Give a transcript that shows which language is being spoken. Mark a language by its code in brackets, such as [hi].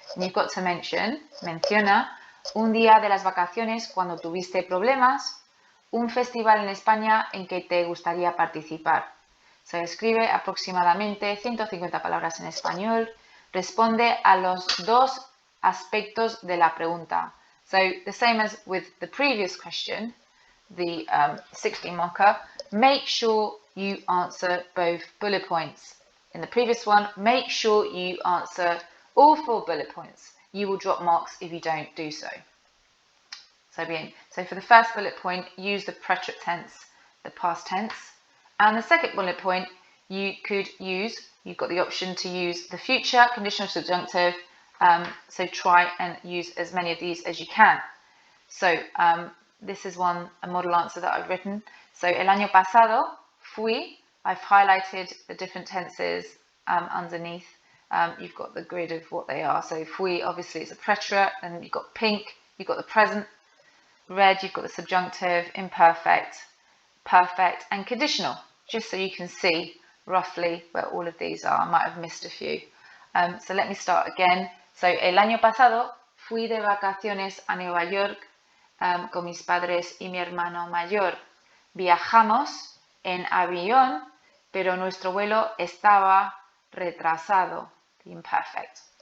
[en] And you've got to [es] menciona un día de las vacaciones cuando tuviste problemas, un festival en España en que te gustaría participar. Se escribe aproximadamente 150 palabras en español. Responde a los dos aspectos de la pregunta. [en] So the same as with the previous question, the 16 marker, make sure you answer both bullet points. In the previous one, make sure you answer all 4 bullet points. You will drop marks if you don't do so. So bien. So for the first bullet point, use the preterite tense, the past tense. And the second bullet point, you've got the option to use the future, conditional subjunctive. So try and use as many of these as you can. So this is a model answer that I've written. So [es] el año pasado fui. [en] I've highlighted the different tenses underneath. You've got the grid of what they are. So fui, obviously, it's a preterite, and you've got pink, you've got the present. Red, you've got the subjunctive, imperfect, perfect, and conditional, just so you can see roughly where all of these are. I might have missed a few. So let me start again. So, [es] el año pasado fui de vacaciones a Nueva York con mis padres y mi hermano mayor. Viajamos en avión, pero nuestro vuelo estaba retrasado. Imperfect.